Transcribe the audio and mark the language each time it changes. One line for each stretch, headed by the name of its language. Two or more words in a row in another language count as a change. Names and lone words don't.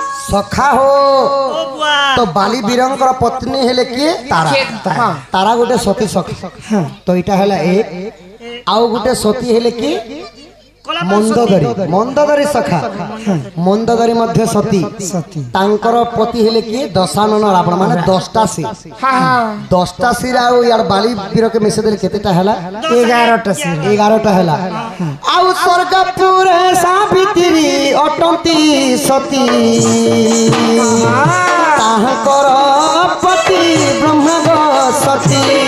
Odia: ସଖା ହୋ ଓ ବୁଆ ତୋ ବାଲି ବୀରଙ୍କର ପତ୍ନୀ ହେଲେ କିଏ ତାରା ତାରା ଗୋଟେ ସତୀ ସଖା ତୋ ଇଟା ହେଲା ଏକ ଆଉ ଗୋଟେ ସତୀ ହେଲେ କି कला ମନ୍ଦୋଦରୀ ମନ୍ଦୋଦରୀ ସଖା ମନ୍ଦୋଦରୀ ମଧ୍ୟ ସତୀ ତାଙ୍କର ପତି ହେଲେ କି ଦଶାନନ ରାବଣ ମାନେ 10ଟା ସି 10ଟା ସି ଆଉ ଯାର ବାଲି ବୀର କେ ମିଶେ ଦେଲେ କେତେଟା ହେଲା 11ଟା ସି 11ଟା ହେଲା ଆଉ ସ୍ୱର୍ଗପୁର ସାବିତ୍ରୀ ଅଟନ୍ତି ସତୀ ତାଙ୍କର ପତି ବ୍ରହ୍ମା ସତୀ